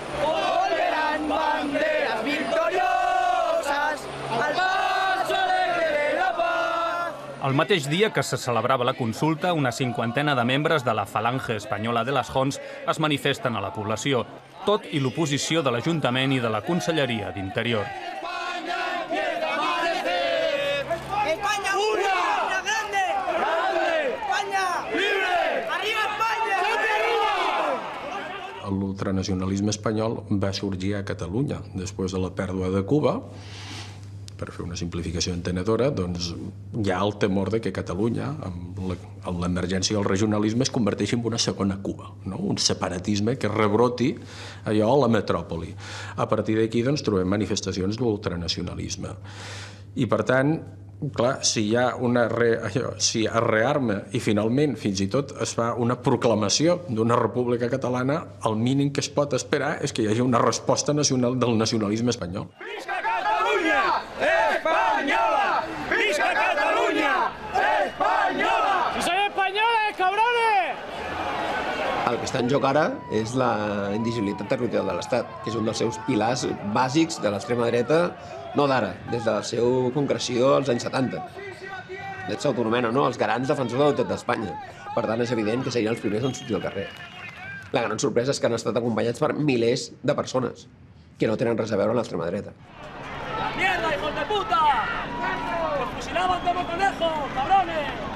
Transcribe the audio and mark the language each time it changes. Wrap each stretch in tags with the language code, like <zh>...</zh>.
<es>Volverán banderas victoriosas al paso alegre de la paz.</es> <ca>El mateix dia que se celebrava la consulta, una cinquantena de membres de la Falange Espanyola de les Joncs es manifesten a la població, tot i l'oposició de l'Ajuntament i de la Conselleria d'Interior.</ca> <es>España una grande, España libre, arriba España.</es> <ca>L'ultranacionalisme espanyol va sorgir a Catalunya després de la pèrdua de Cuba. Per fer una simplificació entenedora, doncs hi ha el temor de que Catalunya, amb l'emergència del regionalisme, es converteixi en una segona Cuba, no? Un separatisme que rebroti allò a la metròpoli. A partir d'aquí doncs, trobem manifestacions d'ultranacionalisme. I per tant, clar, si hi ha si es rearma i finalment fins i tot es fa una proclamació d'una república catalana, el mínim que es pot esperar és que hi hagi una resposta nacional del nacionalisme espanyol. ¡Visca Catalunya! ¡Española! ¡Visca Catalunya! ¡Española!</ca> <es>¡Si soy españoles, cabrones!</es> <ca>El que està en joc ara és la indivisibilitat territorial de l'Estat, que és un dels seus pilars bàsics de l'extrema dreta, no d'ara, des de la seva concreció als anys 70. Ells s'autonomenen, no?, els garants defensors de la unitat d'Espanya. Per tant, és evident que serien els primers en sortir al carrer. La gran sorpresa és que han estat acompanyats per milers de persones que no tenen res a veure amb l'extrema dreta.</ca> <es>¡La mierda, hijos de puta! ¡Los fusilaban como conejos, cabrones!</es>